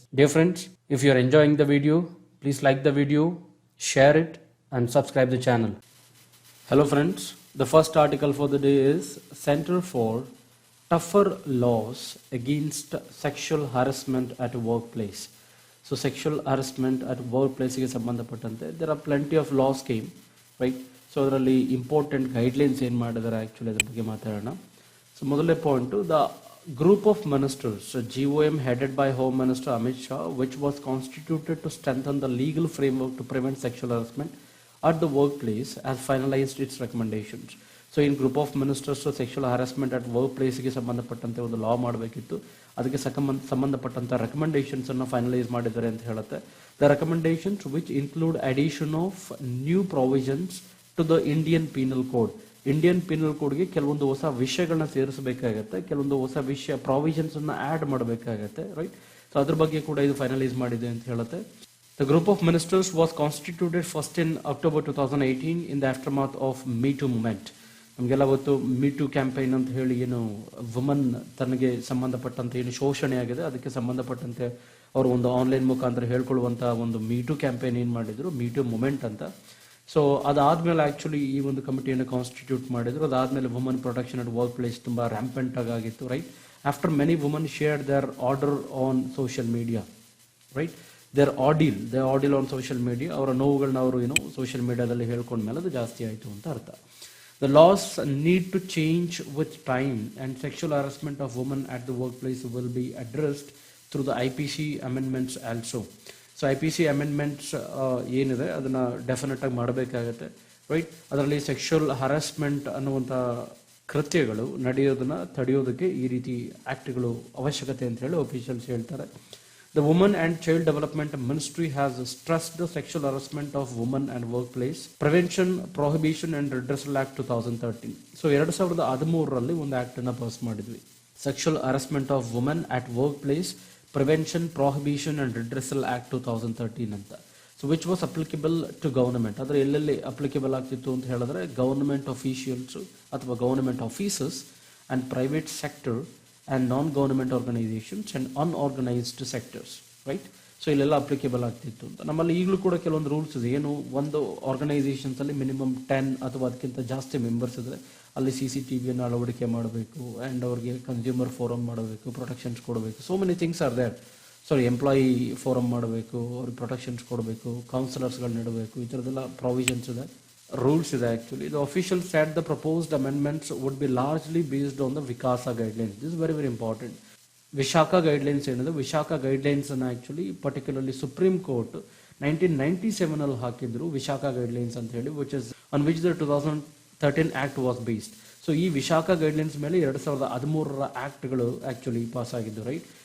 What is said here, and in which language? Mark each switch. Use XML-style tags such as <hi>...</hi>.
<en>Dear friends, if you are enjoying the video, please like the video, share it, and subscribe the channel. Hello, friends. The first article for the day is Center for Tougher Laws Against Sexual Harassment at Workplace. So, sexual harassment at workplace is sambandhapattante. There are plenty of laws came, right?</en> <kn>So, ಅದರಲ್ಲಿ important guidelines ಏನು ಮಾಡಿದ್ದಾರೆ actually ಅದರ ಬಗ್ಗೆ ಮಾತಾಡೋಣ.</kn> <en>So, ಮೊದಲನೇ point, the group of ministers, GOM headed by Home Minister Amit Shah, which was constituted to strengthen the legal framework to prevent sexual harassment at the workplace, has finalized its recommendations. So, in group of ministers, sexual harassment at workplace</en> <kn>ಗೆ ಸಂಬಂಧಪಟ್ಟಂತೆ ಒಂದು ಲಾ ಮಾಡಬೇಕಿತ್ತು. ಅದಕ್ಕೆ ಸಂಬಂಧಪಟ್ಟಂತ recommendations ಅನ್ನು finalise ಮಾಡಿದ್ದಾರೆ ಅಂತ ಹೇಳುತ್ತೆ.</kn> <en>The recommendations which include addition of new provisions to the Indian penal code.</en> <kn>Indian penal ಕೋಡ್ಗೆ ಕೆಲವೊಂದು ಹೊಸ ವಿಷಯಗಳನ್ನ ಸೇರಿಸಬೇಕಾಗತ್ತೆ, ಕೆಲವೊಂದು ಹೊಸ ವಿಷಯ ಪ್ರಾವಿಷನ್ಸ್ ಅನ್ನ ಆಡ್ ಮಾಡಬೇಕಾಗತ್ತೆ, ರೈಟ್? ಸೊ ಅದ್ರ ಬಗ್ಗೆ ಕೂಡ ಇದು ಫೈನಲೈಸ್ ಮಾಡಿದೆ ಅಂತ ಹೇಳುತ್ತೆ.</kn> <en>The group of ministers was constituted first in October 2018 in the aftermath of Me Too movement.</en> <kn>ನಮಗೆಲ್ಲ ಗೊತ್ತು ಮೀ ಟು ಕ್ಯಾಂಪೈನ್ ಅಂತ ಹೇಳಿ ಏನು ವುಮನ್ ತನಗೆ ಸಂಬಂಧಪಟ್ಟಂತೆ ಏನು ಶೋಷಣೆ ಆಗಿದೆ ಅದಕ್ಕೆ ಸಂಬಂಧಪಟ್ಟಂತೆ ಅವರು ಒಂದು ಆನ್ಲೈನ್ ಮುಖಾಂತರ ಹೇಳ್ಕೊಳ್ಳುವಂಥ ಒಂದು ಮೀ ಟು ಕ್ಯಾಂಪೈನ್ ಏನು ಮಾಡಿದ್ರು, ಮೀ ಟು ಮೂಮೆಂಟ್ ಅಂತ. ಸೊ ಅದಾದ್ಮೇಲೆ ಆಕ್ಚುಲಿ ಈ ಒಂದು ಕಮಿಟಿಯನ್ನು ಕಾನ್ಸ್ಟಿಟ್ಯೂಟ್ ಮಾಡಿದ್ರು. ಅದಾದ್ಮೇಲೆ woman protection at work place ತುಂಬಾ ರ್ಯಾಂಪೆಂಟ್ ಆಗಿತ್ತು, right?</kn> <en>After many woman shared their order on social media, right? Their ordeal on social media,</en> <kn>ಅವರ ನೋವುಗಳನ್ನ ಅವರು ಏನು ಸೋಷಿಯಲ್ ಮೀಡಿಯಾದಲ್ಲಿ ಹೇಳ್ಕೊಂಡ್ಮೇಲೆ ಅದು ಜಾಸ್ತಿ ಆಯಿತು ಅಂತ ಅರ್ಥ.</kn> <en>The laws need to change with time and sexual harassment of women at the workplace will be addressed through the IPC amendments also.</en> <kn>So IPC amendments ಏನಿದೆ ಅದನ್ನು ಡೆಫಿನೆಟ್ ಆಗಿ ಮಾಡಬೇಕಾಗತ್ತೆ, ರೈಟ್? ಅದರಲ್ಲಿ ಸೆಕ್ಷುವಲ್ ಹರಾಸ್ಮೆಂಟ್ ಅನ್ನುವಂಥ ಕೃತ್ಯಗಳು ನಡೆಯೋದನ್ನು ತಡೆಯೋದಕ್ಕೆ ಈ ರೀತಿ ಆ್ಯಕ್ಟ್ಗಳು ಅವಶ್ಯಕತೆ ಅಂತ ಹೇಳಿ ಅಫಿಷಿಯಲ್ಸ್ ಹೇಳ್ತಾರೆ.</kn> <en>The Women and Child Development Ministry has stressed the sexual harassment of women and workplace Prevention, Prohibition and Redressal Act 2013.</en> <kn>So 2013ರಲ್ಲಿ ಒಂದು ಆಕ್ಟ್ ಅನ್ನ ಪಾಸ್ ಮಾಡಿದ್ವಿ, sexual harassment of women at work place prevention, prohibition and redressal act 2013 ಅಂತ.</kn> <en>So which was applicable to government.</en> <kn>ಆದರೆ ಎಲ್ಲೆಲ್ಲಿ applicable ಆಗ್ತಿತ್ತು ಅಂತ ಹೇಳಿದ್ರೆ government officials ಅಥವಾ government offices and private sector</kn> <en>and non-government organizations and unorganized sectors, right?</en> <kn>So ಇಲ್ಲೆಲ್ಲ applicable ಆಗ್ತಿತ್ತು ಅಂತ. ನಮ್ಮಲ್ಲಿ ಈಗಲೂ ಕೂಡ ಕೆಲವೊಂದು ರೂಲ್ಸ್ ಇದೆ. ಏನು, ಒಂದು ಆರ್ಗನೈಸೇಷನ್ಸ್ ಅಲ್ಲಿ ಮಿನಿಮಮ್ 10 ಅಥವಾ ಅದಕ್ಕಿಂತ ಜಾಸ್ತಿ ಮೆಂಬರ್ಸ್ ಇದ್ರೆ ಅಲ್ಲಿ CCTVಯನ್ನು ಅಳವಡಿಕೆ ಮಾಡಬೇಕು ಆ್ಯಂಡ್ ಅವ್ರಿಗೆ ಕನ್ಸ್ಯೂಮರ್ ಫೋರಮ್ ಮಾಡಬೇಕು, ಪ್ರೊಟೆಕ್ಷನ್ಸ್ ಕೊಡಬೇಕು.</kn> <en>So many things are there.</en> <kn>Employee forum ಮಾಡಬೇಕು, ಅವ್ರಿಗೆ ಪ್ರೊಟೆಕ್ಷನ್ಸ್ ಕೊಡಬೇಕು, ಕೌನ್ಸಿಲರ್ಸ್ಗಳು ನೀಡಬೇಕು, ಈ ಥರದ್ದೆಲ್ಲ ಪ್ರಾವಿಷನ್ಸ್ ಇದೆ, ರೂಲ್ಸ್ ಇದೆ.</kn> <en>Actually the officials said the proposed amendments would be largely based on the Vikasa guidelines. This is very very important.</en> <kn>Vishakha guidelines ಏನಿದೆ, Vishakha guidelines ಅನ್ನು ಆ್ಯಕ್ಚುಲಿ ಪರ್ಟಿಕ್ಯುಲರ್ಲಿ ಸುಪ್ರೀಂ ಕೋರ್ಟ್ 1997 ಹಾಕಿದ್ರು ವಿಶಾಖ ಗೈಡ್ಲೈನ್ಸ್ ಅಂತ ಹೇಳಿ,</kn> <en>On which the 2013 act was based.</en> <kn>So ಈ Vishakha guidelines ಮೇಲೆ 2013 ಆಕ್ಟ್ಗಳು actually pass ಆಗಿದ್ದು, right?</kn>